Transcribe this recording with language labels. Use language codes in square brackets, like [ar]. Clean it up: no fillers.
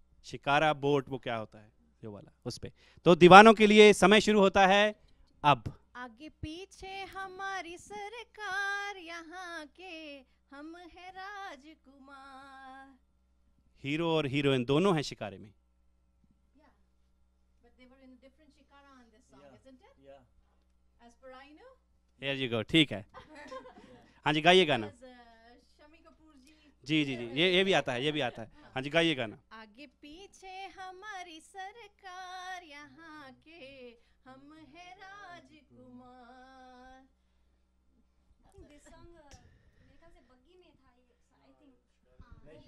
[hi] Shikara boat, वो क्या होता है जो वाला, उस पे। तो दीवानों के लिए समय शुरू होता है अब। आगे पीछे हमारी सरकार, यहाँ के हम है राजकुमार। हीरो और हीरोइन दोनों हैं शिकारे में। [en] But they were in a different shikara on this song, isn't it? Yeah. As per I know. Here you go, [hi] ठीक है। हाँ जी, गाइए गाना। शमी कपूर जी जी जी, ये भी आता है, ये भी आता है। हाँ जी, गाइए गाना। आगे पीछे हमारी सरकार, यहाँ के हम है राजकुमार। [en] This song [hi] मेरे ख्याल से बग्गी में था, [en] I think।